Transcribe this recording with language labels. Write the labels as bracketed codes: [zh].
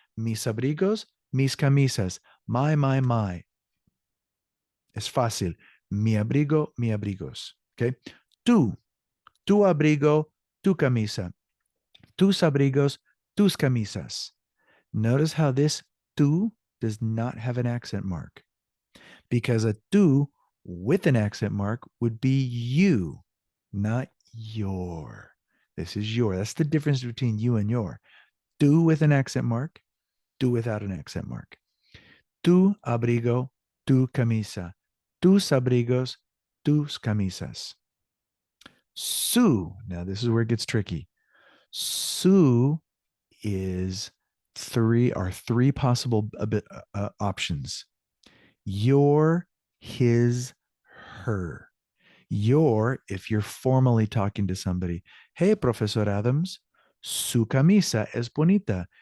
[es] Mis abrigos, mis camisas. My. Es fácil. Mi abrigo, mi abrigos. Okay. Tu abrigo, tu camisa. Tus abrigos, tus camisas. [en] Notice how this tu does not have an accent mark, because a tu with an accent mark would be you, not your. This is your. That's the difference between you and your. Tu with an accent mark, tu without an accent mark. [es] Tu abrigo, tu camisa. Tus abrigos, tus camisas. Su. [en] Now, this is where it gets tricky. Su is three possible options. Your, his, her. Your, if you're formally talking to somebody. Hey, Professor Adams, [es] su camisa es bonita.